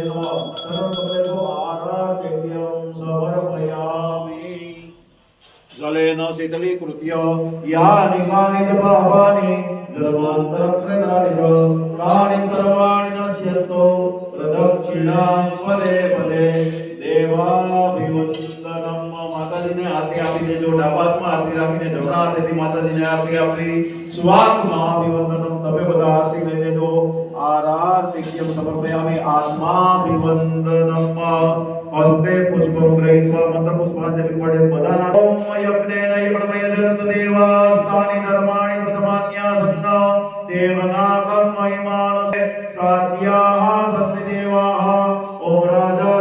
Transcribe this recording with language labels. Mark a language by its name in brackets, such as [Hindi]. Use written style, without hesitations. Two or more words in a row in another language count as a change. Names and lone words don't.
[Sanskrit] नमः सर्वप्रथमेषु आराध्यं समर्पयामि जलेन शीतलीकृत्य यानि कानि च पापानि जन्मान्तरकृतानि च तानि सर्वाणि नश्यन्तो प्रदक्षिणां पदे पदे देवाभिवन्दनं [Gujarati] માતાજીને આરતી આપી દેજો ડાબા હાથમાં આરતી રાખીને જમણા હાથેથી માતાજીને આરતી આપી [Sanskrit] સ્વાત્મા અભિવંદનમ [Gujarati] તમે બધા આરતી લઈ લેજો [Sanskrit] આરાર્તિક્યમ સમર્પયામિ આત્માભિવંદનમ હસ્તે પુષ્પમ ગ્રહીત્વા મંત્ર પુષ્પાંજલિ [Gujarati] પડે બધાના [Sanskrit] ઓમ યજ્ઞેન યજ્ઞમયજંત દેવાસ્તાનિ ધર્માણિ પ્રથમાન્યાસન્ન દેવનાગમ મહિમાનસે સાધ્યાઃ સન્નિદેવાઃ ઓમ રાજ